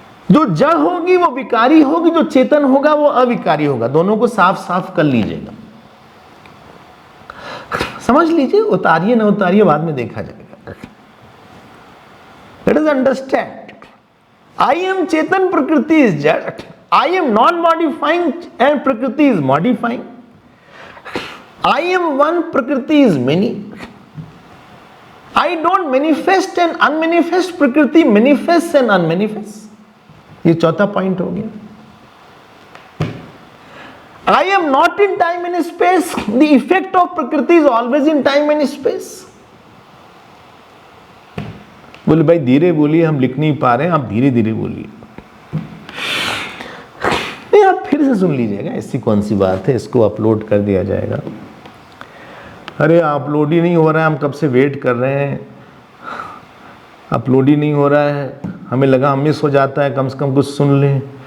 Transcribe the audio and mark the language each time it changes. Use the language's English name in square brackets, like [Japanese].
[Hindi] जो जड़ होगी वो विकारी होगी, जो चेतन होगा वो अविकारी होगा। दोनों को साफ साफ कर लीजिएगा, समझ लीजिए, उतारिए ना उतारिए बाद में देखा जाएगा। [English] Let us understand, I am chetan, Prakriti is jad. I am non-modifying and Prakriti is modifying. I am one, Prakriti is many. I don't manifest and unmanifest, Prakriti manifests and unmanifests. [Hindi] ये चौथा पॉइंट हो गया। [English] I am not in time and space. The effect of Prakriti is always in time and space. [Hindi] बोले भाई धीरे बोलिए, हम लिख नहीं पा रहे हैं, आप धीरे धीरे बोलिए। आप फिर से सुन लीजिएगा, ऐसी कौन सी बात है, इसको अपलोड कर दिया जाएगा। अरे अपलोड ही नहीं हो रहा है, हम कब से वेट कर रहे हैं, अपलोड ही नहीं हो रहा है, हमें लगा हम मिस हो जाता है, कम से कम कुछ सुन लें।